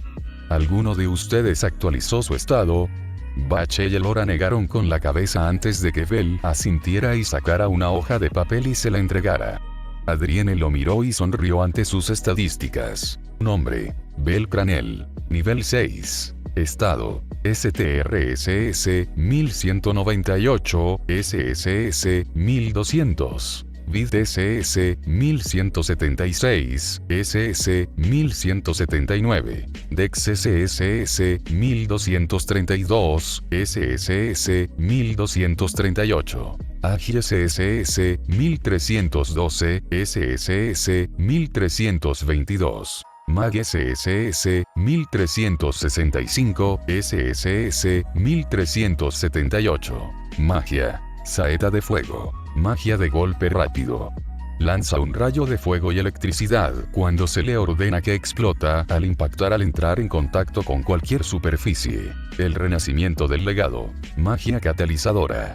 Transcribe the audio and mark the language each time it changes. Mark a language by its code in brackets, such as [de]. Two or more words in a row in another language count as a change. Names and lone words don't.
[es] ¿Alguno de ustedes actualizó su estado? Bache y Elora negaron con la cabeza antes de que Bell asintiera y sacara una hoja de papel y se la entregara. Adrienne lo miró y sonrió ante sus estadísticas. Nombre: Bell Cranel. Nivel 6. Estado: STRSS 1198, SSS 1200. Vid SS 1176, SS 1179, Dex SSS 1232, SSS 1238, Agi SSS 1312, SSS 1322. Mag SSS 1365, SSS 1378. Magia: saeta de fuego. Magia de golpe rápido. Lanza un rayo de fuego y electricidad cuando se le ordena que explota al impactar al entrar en contacto con cualquier superficie. El renacimiento del legado. Magia catalizadora.